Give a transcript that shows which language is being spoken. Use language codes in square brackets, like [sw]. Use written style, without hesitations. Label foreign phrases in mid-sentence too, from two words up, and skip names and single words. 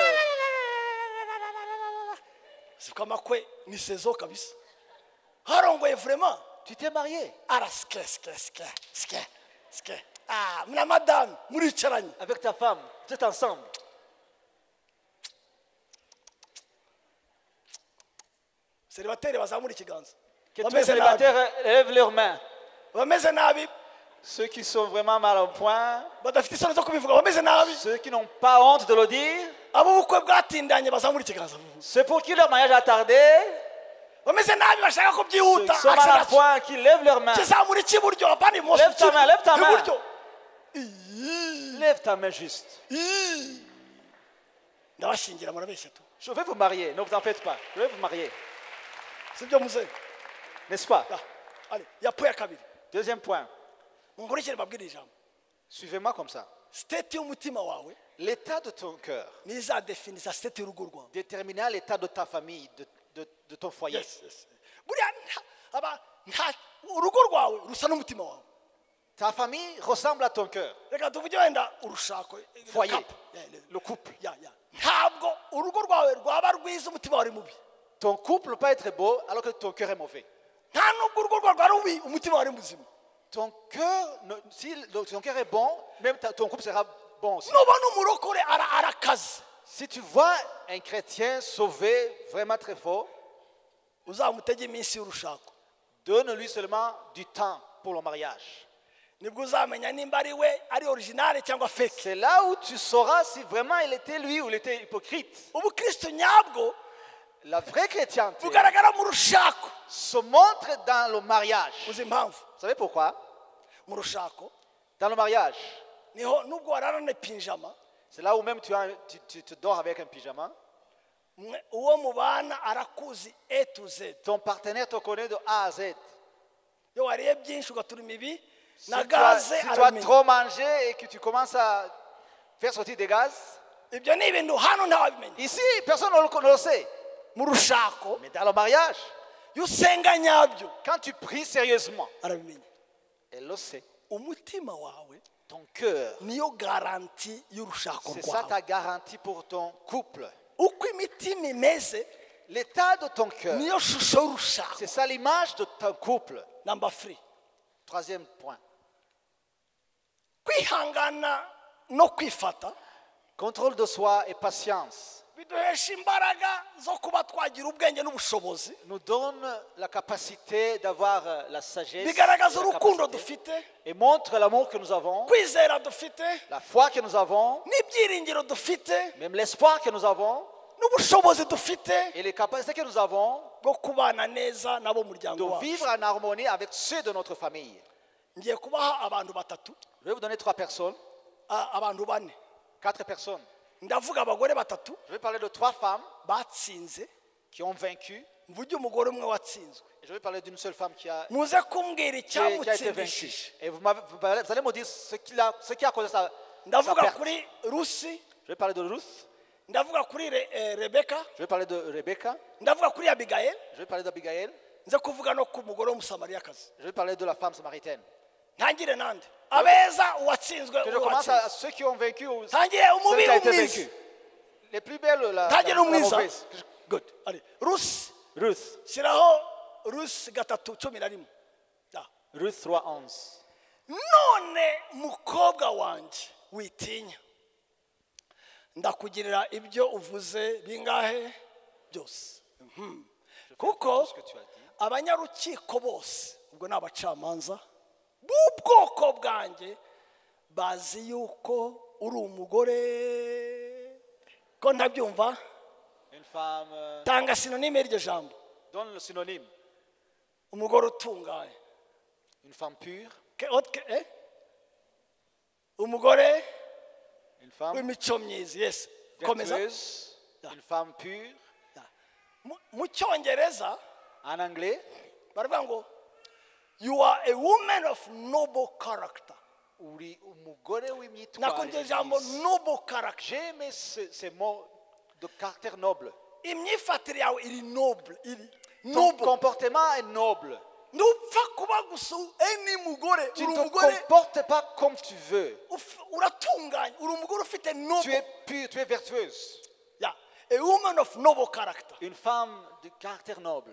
[rw] siko amakwe ni sezo kabisa harongoye vraiment [fr] Tu t'es marié [rw] ara ske mna madame muricaranye [fr] avec ta femme, vous êtes ensemble. [rw] célibataire bazamura ikiganza [fr] Que tous les [rw] bameze nabi [fr] célibataires lèvent leurs mains. [rw] bameze nabi [fr] Ceux qui sont vraiment mal au point, [rw] badafite isoni zo kubivuga bameze nabi [fr] ceux qui n'ont pas honte de le dire, [rw] abo ubukwe bwatindanye bazamura ikiganza [fr] ceux pour qui leur mariage a tardé, [rw] bameze nabi bashaka ko [fr] ceux [rw] byihuta [fr] qui sont mal au point, qui lèvent leurs mains. [rw] kizamura icy'iburyo apana ibumoso [fr] Lève ta main, lève ta main. [rw] iburyo [fr] Lève ta main juste. [rw] ndabashingira murabeshya tu [fr] Je vais vous marier, ne vous en faites pas. Je vais vous marier. [rw] sibyo muze [fr] N'est-ce pas? [rw] ale yapo ya kabiri [fr] Deuxième point. [rw] munkurikire babwire ijambo [fr] Suivez-moi comme ça. [rw] state y'umutima wawe [fr] L'état de ton cœur [rw] nizadefinisa state y'urugo rwawe [fr] déterminera l'état de ta famille, de ton foyer. [rw] yes buriya urugo rwawe rusa n'umutima wawe [fr] Ta famille ressemble à ton cœur. [rw] reka tuvuge wenda urushako [fr] Foyer. couple. Le couple. [rw] ntabwo urugo rwawe rwaba rwiza umutima wawe ari mubi [fr] Ton couple peut être beau alors que ton cœur est mauvais. [rw] nta nubwo urugo rwawe rwari rubi umutima wawe ari muzima [fr] Ton cœur, si ton cœur est bon, même ton couple sera bon aussi. [rw] nubona umurokore arakaze [fr] Si tu vois un chrétien sauvé, vraiment très fort, [rw] uzamutege iminsi y'urushako [fr] donne-lui seulement du temps pour le mariage. [rw] nibwo uzamenya nimba ari we ari originale cyangwa fake [fr] C'est là où tu sauras si vraiment il était lui ou il était hypocrite. [rw] ubukristo nyabwo [fr] La vraie chrétienté [rw] bugaragara mu rushako [fr] se montre dans le mariage. [rw] uzi impamvu [fr] Vous savez pourquoi? [rw] mu rushako [fr] Dans le mariage, [rw] niho nubwo wararane pinjama [fr] c'est là où même tu te dors avec un pyjama. [rw] uwo mubana arakuzi [en] A to Z [fr] Ton partenaire te connaît de A à Z. [rw] iyo wariye byinshi ugaturuma ibi [fr] Si [rw] na [fr] tu as [rw] gaze aramenya [fr] trop mangé et que tu commences à faire sortir des gaz, [rw] ibyo ni ibintu hano ntawabimenya [fr] ici, personne ne le sait. [rw] mu rushako [fr] Mais dans le mariage, [rw] iyo usenga nyabyo [fr] quand tu pries sérieusement, [rw] arabimenya [fr] elle le sait. [rw] umutima wawe [fr] Ton cœur, [rw] niyo garanti y'urushako [fr] c'est ça [rw] rwawe [fr] ta garantie pour ton couple. [rw] uko imitima imeze [fr] L'état de ton cœur, [rw] niyo shusho y'urushako. [fr] c'est ça l'image de ton couple. [en] Number 3, [fr] Troisième point. [rw] kwihangana no kwifata [fr] Contrôle de soi et patience [rw] biduhesha imbaraga zo kuba twagira ubwenge n'ubushobozi, [fr] nous donne la capacité d'avoir la sagesse [rw] bigaragaza [fr] la [rw] urukundo [fr] capacité, [rw] dufite, [fr] et montre l'amour que nous avons, [rw] kwizera dufite, [fr] la foi que nous avons, [rw] n'ibyiringiro dufite, [fr] même l'espoir que nous avons [rw] n'ubushobozi dufite [fr] et les capacités que nous avons [rw] bwo kubana neza n'abo muryango [fr] de [rw] wacu. [fr] vivre en harmonie avec ceux de notre famille. [rw] Ngiye kubaha abantu batatu, [fr] Je vais vous donner 3 personnes, [rw] abantu bane. [fr] 4 personnes. [rw] Ndavuga abagore batatu [fr] Je vais parler de 3 femmes [rw] batsinze, [fr] qui ont vaincu. [rw] mvuge umugore umwe watsinzwe. [fr] Et je vais parler d'une seule femme qui a [rw] muze kumbwira [fr] été vaincue. [rw] icyamutsindishije. [fr] Et vous allez me dire ce qui a causé sa [rw] Ndavuga [fr] perte. [rw] kuri Rusi, [fr] Je vais parler de Ruth, [rw] ndavuga kuri Rebeka, [fr] je vais parler de Rebecca, [rw] ndavuga kuri Abigail, [fr] je vais parler d'Abigail, [rw] nze kuvuga no ku mugore w'umusamariyakazi. [fr] je vais parler de la femme samaritaine. [rw] Ntangire nande abeza uwatsinzwe, [fr] Que je commence à ceux qui ont vaincu ou celle [rw] ntangire [fr] qui [rw] umubi [fr] a été [rw] umwiza. [fr] vaincue. Les plus belles, la [rw] ntangire umwiza. [fr] mauvaise. [rw] Good. Ari Rusi, [fr] Ruth, [rw] shyiraho Rusi 3:11. Da. [fr] Ruth 3:11. [rw] None mukobwa wanjye witinya, ndakugirira ibyo uvuze bingahe byose. Kuko [fr] Ce que tu as dit. [rw] abanyarukiko bose, ubwo ni abacamanza b'ubwoko bwanjye, bazi yuko uri umugore. Ko ntabyumva, [fr] Une femme, [rw] tanga sinonime y'iryo jambo. [fr] donne le synonyme. [rw] Umugore utunganye. [fr] Une femme pure, [rw] Umugore [fr] une femme [rw] w'imico myiza. Yes, komeza. [fr] vertueuse, une femme pure. [rw] Mu cyongereza [fr] En anglais, [rw] baravuga ngo [en] you are a woman of noble character. [rw] uri umugore w'imyitwarire Nakunze ijambo myiza. [en] noble character. [fr] J'ai aimé ces mots de caractère noble. [rw] Imyifatire yawe iri noble, iri [fr] Ton [rw] noble. [fr] comportement est noble. [rw] Ntupfa kuba gusa ni mugore, [fr] Tu [rw] uri [fr] ne te [rw] umugore [fr] comportes pas comme tu veux. [rw] uratunganye, uri umugore ufite [fr] Tu [rw] noble. [fr] es pure, tu es vertueuse. [en] Yeah. A woman of noble character. [fr] Une femme de caractère noble.